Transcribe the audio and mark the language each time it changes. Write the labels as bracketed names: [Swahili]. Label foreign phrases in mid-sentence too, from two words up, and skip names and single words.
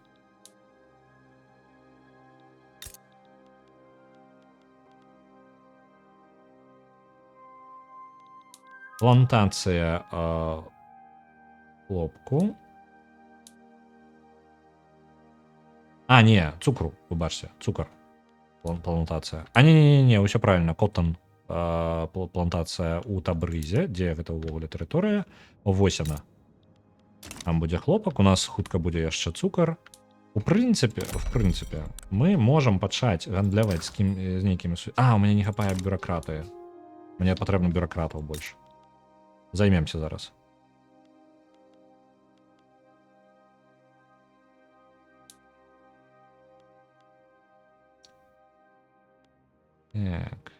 [Belarusian] Плантацыя хлопку. А, не, цукру, выбачце, цукар. Плантацыя. А не, ўсё правильно, коттон плантацыя у Табрызе, дзе гэта ўвогуле тэрыторыя. Вось яна. Там будзе хлопак, у нас хутка будзе яшчэ цукар. [Russian] В принципе, [Belarusian] мы можам пачаць гандляваць з нейкімі... А, у мяне не хапае бюракратыі. Мне патрэбна бюракратаў больш. Займемся зараз. Так.